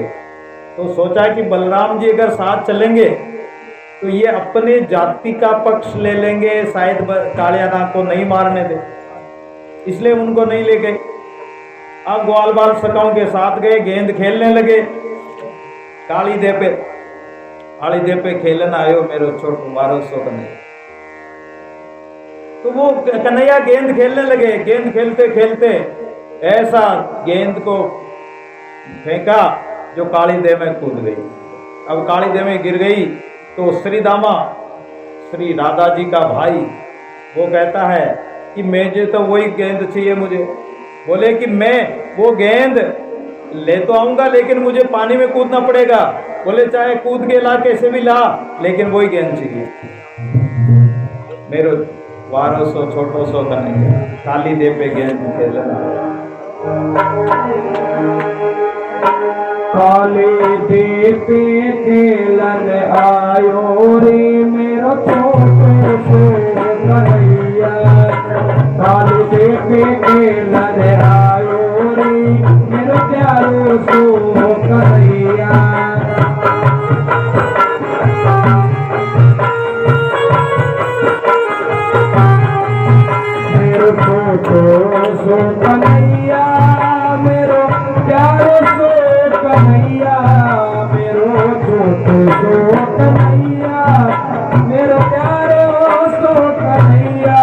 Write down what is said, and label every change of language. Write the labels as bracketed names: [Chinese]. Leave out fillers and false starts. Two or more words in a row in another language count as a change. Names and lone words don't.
[Hindi] तो सोचा कि बलराम जी अगर साथ चलेंगे तो ये अपने जाति का पक्ष ले लेंगे, शायद कालियानाग को नहीं मारने दे, इसलिए उनको नहीं ले गए। अब ग्वाल बाल सखाओं के साथ गए, गेंद खेलने लगे। [Braj] काली दे पे खेलन आयो मेरो छोट मारो सो कन्हैया। [Hindi] तो वो कन्हैया गेंद खेलने लगे। गेंद खेलते खेलते ऐसा गेंद को फेंका जो काली देव में कूद गई। अब काली देव में गिर गई तो श्री दामा, श्री राधा जी का भाई, वो कहता है कि मुझे तो वही गेंद चाहिए मुझे। बोले कि मैं वो गेंद ले तो आऊंगा लेकिन मुझे पानी में कूदना पड़ेगा। बोले चाहे कूद के ला, कैसे भी ला, लेकिन वही गेंद चाहिए। [Braj] मेरो वारो सो छोटो सो कन्हैया, काली दे पे गेंद खेलना। काली दे पे खेलन आयो रे मेरो छोटो सो कन्हैया। काली दे पे खेलन आयो रे मेरो प्यारो सो कन्हैया। मेरो छोटो सो कन्हैया, मेरो प्यारो सो कन्हैया, मेरो छोटो सो कन्हैया, मेरो प्यारो सो कन्हैया।